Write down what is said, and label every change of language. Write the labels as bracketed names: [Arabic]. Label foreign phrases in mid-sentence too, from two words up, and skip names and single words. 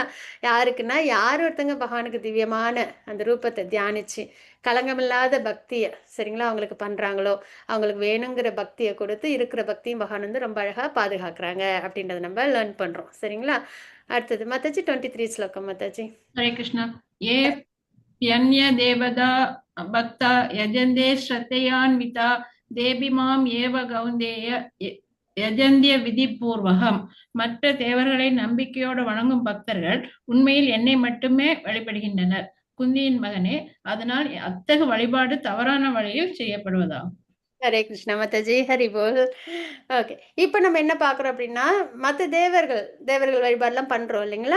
[Tamil] யாருக்குன்னா யார் ஒருத்தங்க பகவானுக்கு திவ்யமான அந்த ரூபத்தை தியானிச்சு களங்கமில்லாத பக்தியை சரிங்களா அவங்களுக்கு பண்ணுறாங்களோ அவங்களுக்கு வேணுங்கிற பக்தியை கொடுத்து இருக்கிற பக்தியும் பகவான் வந்து ரொம்ப அழகாக பாதுகாக்கிறாங்க அப்படின்றத நம்ம லேர்ன் பண்ணுறோம். சரிங்களா? அடுத்தது மாதாஜி 23 ஸ்லோகம் மாதாஜி. [Sanskrit] हरे कृष्ण। ये प्यन्य देवता भक्ता यजन्ते श्रद्धयान्विता तेपिमाम् एव कौन्तेय यजन्तिय विधिपूर्वकम्. [Tamil] மற்ற தேவர்களை நம்பிக்கையோடு வணங்கும் பக்தர்கள் உண்மையில் என்னை மட்டுமே வழிபடுகின்றனர். குந்தியின் மகனே, அதனால் அத்தகு வழிபாடு தவறான வழியில் செய்யப்படுவதாகும். ஹரே கிருஷ்ணா மாதாஜி, ஹரி போல். ஓகே, இப்போ நம்ம என்ன பார்க்குறோம் அப்படின்னா மற்ற தேவர்கள் வழிபாடெலாம் பண்ணுறோம் இல்லைங்களா?